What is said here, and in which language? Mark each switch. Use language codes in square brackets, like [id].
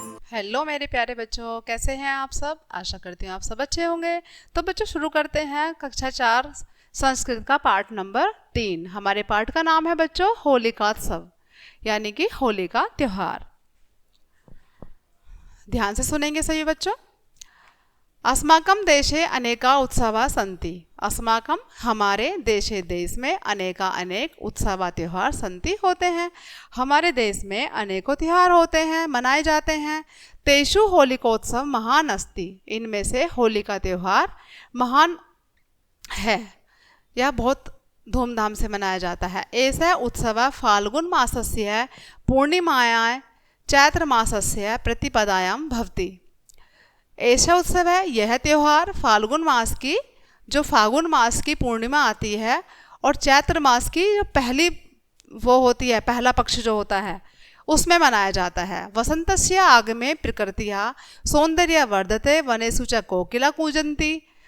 [hi] Hello मेरे प्यारे बच्चों, कैसे हैं आप सब। आशा करती हूँ आप सब अच्छे होंगे। तो बच्चों शुरू करते हैं कक्षा 4 संस्कृत का पाठ नंबर 3। हमारे पाठ का नाम है बच्चों होलिकात्सव, यानी कि होली का त्योहार। ध्यान से सुनेंगे सभी बच्चों। [sa] अस्माकं देशे अनेका उत्सवा सन्ति। [hi] अस्माकं हमारे देशे देश में अनेका अनेक उत्सवा त्यौहार सन्ति होते हैं। हमारे देश में अनेकों त्यौहार होते हैं, मनाए जाते हैं। [sa] तेषु होलिकोत्सव महान अस्ति। [hi] इनमें से होली का त्यौहार महान है, यह बहुत धूमधाम से मनाया जाता है। [sa] ऐसा उत्सव फाल्गुन मासस्य पूर्णिमायां चैत्र मासस्य प्रतिपदायां भवति। [hi] ऐसा उत्सव है, यह त्यौहार फाल्गुन मास की जो फागुन मास की पूर्णिमा आती है और चैत्र मास की जो पहली वो होती है, पहला पक्ष जो होता है, उसमें मनाया जाता है। [sa] वसंतस्य आगमे प्रकृतिया सौंदर्य वर्धते वनेषु च कोकिला कूजन्ति।